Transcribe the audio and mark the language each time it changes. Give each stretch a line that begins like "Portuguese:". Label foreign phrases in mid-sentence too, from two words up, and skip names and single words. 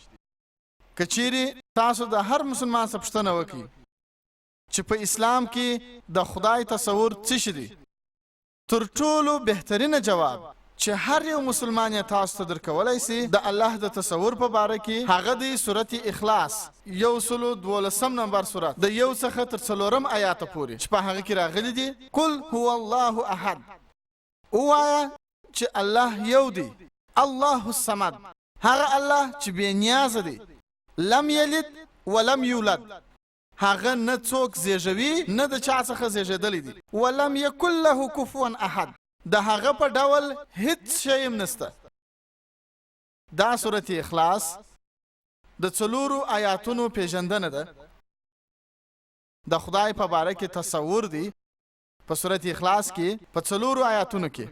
Pashto: که چیرې تاسو د هر مسلمان څخه پوښتنه وکړئ چې په اسلام کې د خدای تصور څه شي دی، تر ټولو بهترینه جواب چې هر یو مسلمان یې تاسو ته درکولی سي د الله د تصور په باره کې هغه دی سورت اخلاص 112 نمبر سورت د 1 څخه تر 4 آیاته پورې چې په هغه کې راغلي دي
Arabic: قل هو الله احد،
Pashto: ووایه چې الله یو دی،
Arabic: الله الصمد،
Pashto: هغه الله چې بې نیازه دی،
Arabic: لم یلد ولم یولد،
Pashto: هغه نه څوک زیږوي نه د چا څخه زیږېدلی دی،
Arabic: ولم یکن له کفوا احد،
Pashto: د هغه په ډول هیڅ شی هم نسته. دا سورت اخلاص د 4 آیاتونو پیژندنه ده. د خدای په باره کې تصور دی په سورت اخلاص کې په 4 آیاتونو کې.